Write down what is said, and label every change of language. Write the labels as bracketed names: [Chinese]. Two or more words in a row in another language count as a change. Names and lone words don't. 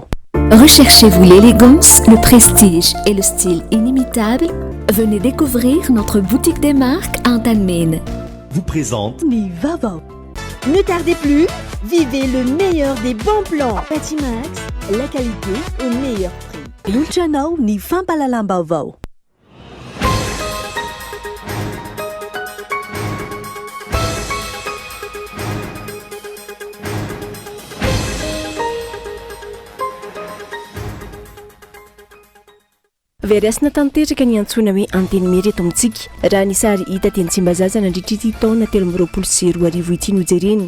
[French] Recherchez-vous l'élégance, le prestige et le style inimitable? Venez découvrir notre boutique des marques Antanmen. Vous présente [Malagasy] Ni Vaovao. [French] Ne tardez plus, vivez le meilleur des bons plans. Patimax, la qualité au meilleur prix. [Malagasy] Luciano ni fampalalam Vaovao. Veriasina tanteraka ny antsoina hoe antenimera eto amintsika raha ny sary hita teny Tsimbazaza nandritra ity taona 2024 ity nojerena.